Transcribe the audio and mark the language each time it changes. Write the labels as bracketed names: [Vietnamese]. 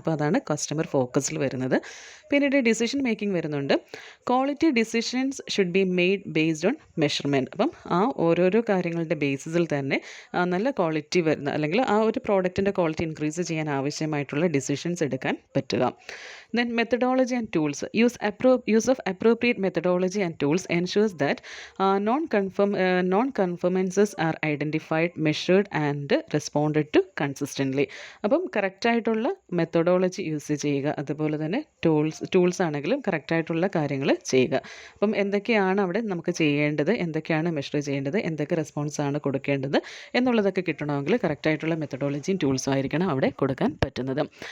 [Malayalam] അപ്പോൾ അതാണ് കസ്റ്റമർ ഫോക്കസിൽ വരുന്നത്. പിന്നീട് ഡിസിഷൻ മേക്കിംഗ് വരുന്നുണ്ട്. [English] Quality decisions should be made based on measurement. [Malayalam] അപ്പം ആ ഓരോരോ കാര്യങ്ങളുടെ ബേസിസിൽ തന്നെ നല്ല ക്വാളിറ്റി വരുന്ന അല്ലെങ്കിൽ ആ ഒരു പ്രോഡക്റ്റിൻ്റെ ക്വാളിറ്റി ഇൻക്രീസ് ചെയ്യാൻ ആവശ്യമായിട്ടുള്ള ഡിസിഷൻസ് എടുക്കാൻ പറ്റുക. [English] Then methodology and tools, use of appropriate methodology and tools ensures that non-conformances are identified, measured and responded to consistently. [Malayalam] അപ്പം കറക്റ്റായിട്ടുള്ള മെത്തഡോളജി യൂസ് ചെയ്യുക, അതുപോലെ തന്നെ ടൂൾസ് ആണെങ്കിലും കറക്റ്റായിട്ടുള്ള കാര്യങ്ങൾ ചെയ്യുക. അപ്പം എന്തൊക്കെയാണ് അവിടെ നമുക്ക് ചെയ്യേണ്ടത്, എന്തൊക്കെയാണ് മെഷർ ചെയ്യേണ്ടത്, എന്തൊക്കെ റെസ്പോൺസാണ് കൊടുക്കേണ്ടത് എന്നുള്ളതൊക്കെ കിട്ടണമെങ്കിൽ കറക്റ്റായിട്ടുള്ള മെത്തഡോളജിയും ടൂൾസും ആയിരിക്കണം അവിടെ കൊടുക്കാൻ പറ്റുന്നത്.